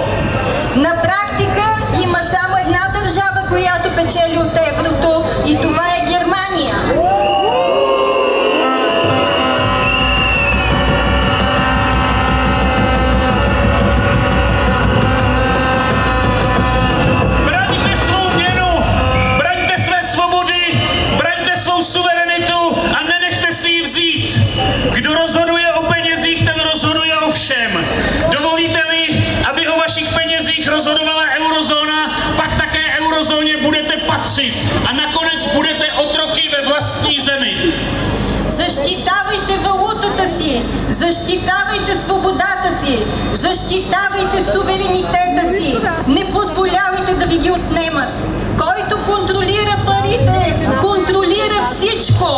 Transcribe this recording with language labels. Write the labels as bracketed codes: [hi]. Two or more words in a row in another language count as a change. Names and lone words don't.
[bg] На практика има само една държава, която печели от еврото, и това е Германия. [cs] Braňte svou měnu, braňte své svobody, braňte svou suverenitu a nenechte si ji vzít. Kdo rozhoduje o penězích, ten rozhoduje o všem. Dovolíte-li, aby o vašich penězích rozhodovala eurozóna, pak také eurozóně budete patřit a nakonec budete otroky ve vlastní zemi. [bg] Защитавайте валутата си, си, защитавайте свободата си, защитавайте суверенитета си, не позволявайте да ви ги отнемат. Който контролира парите, контролира всичко.